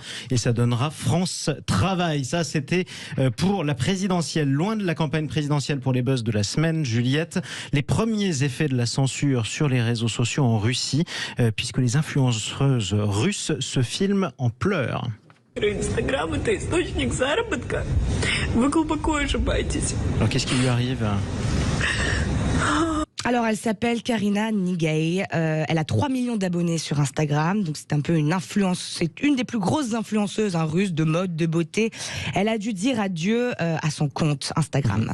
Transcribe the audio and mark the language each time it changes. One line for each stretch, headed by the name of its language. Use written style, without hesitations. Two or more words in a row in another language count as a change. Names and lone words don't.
French: Et ça donnera France Travail. Ça, c'était pour la présidentielle. Loin de la campagne présidentielle pour les buzz de la semaine, Juliette. Les premiers effets de la censure sur les réseaux sociaux en Russie, puisque les influenceuses russes se filment en pleurs.
Russian: Instagram, это источник заработка. Вы глубоко ошибаетесь.
French: Alors qu'est-ce qui lui arrive ? Alors, elle s'appelle Karina Nigay. Elle a 3 millions d'abonnés sur Instagram. Donc, c'est un peu c'est une des plus grosses influenceuses russes de mode, de beauté. Elle a dû dire adieu à son compte Instagram.